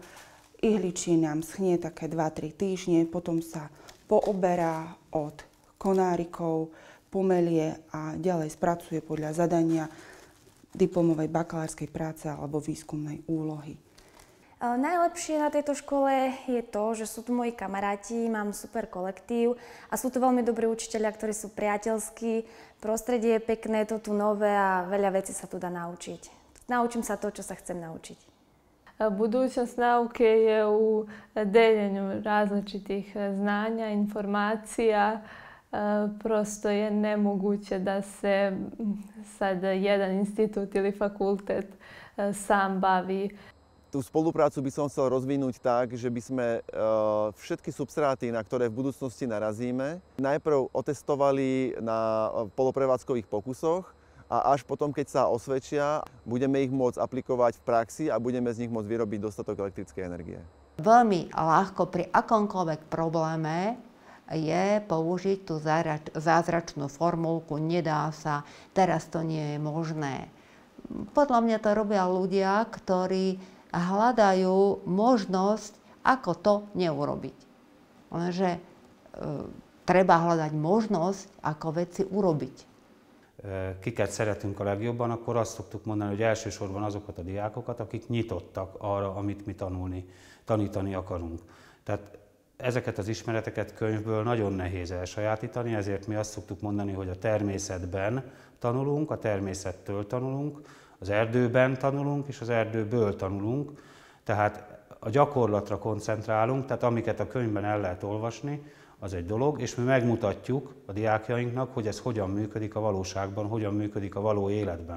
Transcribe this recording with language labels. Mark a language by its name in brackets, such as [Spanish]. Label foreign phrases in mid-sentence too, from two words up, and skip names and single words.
[Slovak] Ihličie nám schnie také 2-3 týždne, potom sa pooberá od konárikov, pomelie a ďalej spracuje podľa zadania diplomovej bakalárskej práce alebo výskumnej úlohy. Najlepšie na tejto škole je to, že sú tu moji kamaráti, mám super kolektív a sú tu veľmi dobrí učitelia, ktorí sú priateľskí. Prostredie je pekné, to tu nové a veľa vecí sa tu dá naučiť. Naučím sa to, čo sa chcem naučiť. [Serbian] Budućnost nauke je u deljenju različitih znanja, informacija. Prosto je nemoguće da se sad jedan institut ili fakultet sam bavi. [Slovak] Tú spoluprácu by som chcel rozvinúť tak, že by sme všetky substráty, na ktoré v budúcnosti narazíme, najprv otestovali na poloprevádzkových pokusoch a až potom, keď sa osvedčia, budeme ich môcť aplikovať v praxi a budeme z nich môcť vyrobiť dostatok elektrickej energie. Veľmi ľahko pri akomkoľvek probléme je použiť tú zázračnú formulku, nedá sa, teraz to nie je možné. Podľa mňa to robia ľudia, ktorí hľadajú možnosť, ako to neurobiť. Lenže treba hľadať možnosť, ako veci urobiť. [Hungarian] Kiket szeretünk a legjobban, akkor azt szoktuk mondani, hogy elsősorban azokat a diákokat, akik nyitottak arra, amit mi tanítani akarunk. Tehát ezeket az ismereteket könyvből nagyon nehéz elsajátítani, ezért mi azt szoktuk mondani, hogy a természetben tanulunk, a természettől tanulunk, az erdőben tanulunk, és az erdőből tanulunk, tehát a gyakorlatra koncentrálunk, tehát amiket a könyvben el lehet olvasni, az egy dolog, és mi megmutatjuk a diákjainknak, hogy ez hogyan működik a valóságban, hogyan működik a való életben.